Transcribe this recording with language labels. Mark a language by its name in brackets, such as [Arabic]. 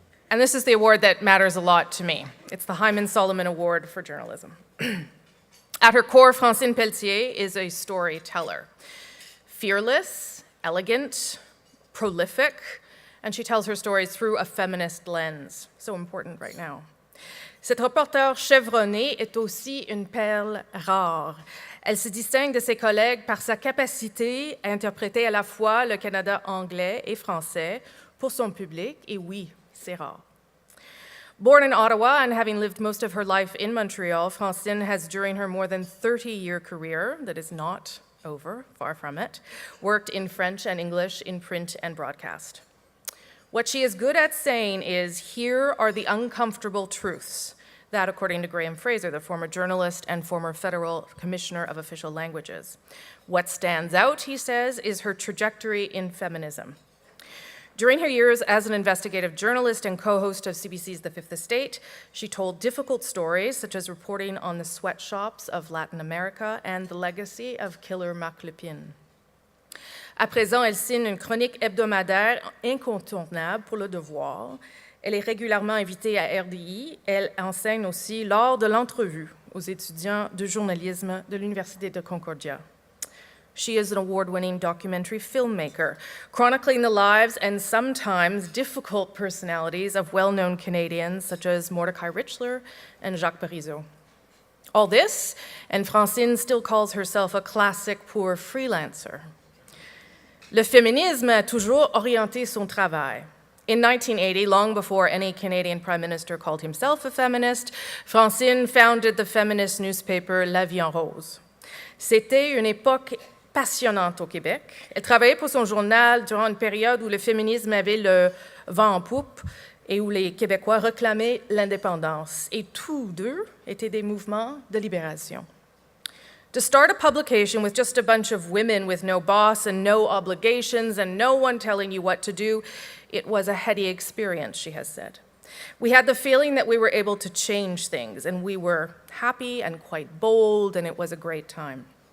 [English] And this is the award that matters a lot to me. It's the Hyman Solomon Award for Journalism. At her core, Francine Pelletier is a storyteller. fearless, elegant, prolific, and she tells her stories through a feminist lens. So important right now. [French] Cette reporter chevronnée est aussi une perle rare. Elle se distingue de ses collègues par sa capacité à interpréter à la fois le Canada anglais et français pour son public, et oui, c'est rare. [English] Born in Ottawa and having lived most of her life in Montreal, Francine has, during her more than 30-year career, that is not over, far from it, worked in French and English in print and broadcast. What she is good at saying is, here are the uncomfortable truths. That, according to Graham Fraser, the former journalist and former federal commissioner of official languages. What stands out, he says, is her trajectory in feminism. During her years as an investigative journalist and co-host of CBC's The Fifth Estate, she told difficult stories, such as reporting on the sweatshops of Latin America and the legacy of killer Marc Lépine. [French] À présent, elle signe une chronique hebdomadaire incontournable pour Le Devoir. Elle est régulièrement invitée à RDI. Elle enseigne aussi lors de l'entrevue aux étudiants de journalisme de l'Université de Concordia. [English] She is an award-winning documentary filmmaker, chronicling the lives and sometimes difficult personalities of well-known Canadians such as Mordecai Richler and Jacques Parizeau. All this, and Francine still calls herself a classic poor freelancer. [French] Le féminisme a toujours orienté son travail. [English] In 1980, long before any Canadian Prime Minister called himself a feminist, Francine founded the feminist newspaper La Vie en Rose. [French] C'était une époque passionnante au Québec. Elle travaillait pour son journal durant une période où le féminisme avait le vent en poupe et où les Québécois réclamaient l'indépendance. Et tous deux étaient des mouvements de libération. [English] To start a publication with just a bunch of women with no boss and no obligations and no one telling you what to do, it was a heady experience, she has said. We had the feeling that we were able to change things, and we were happy and quite bold, and it was a great time.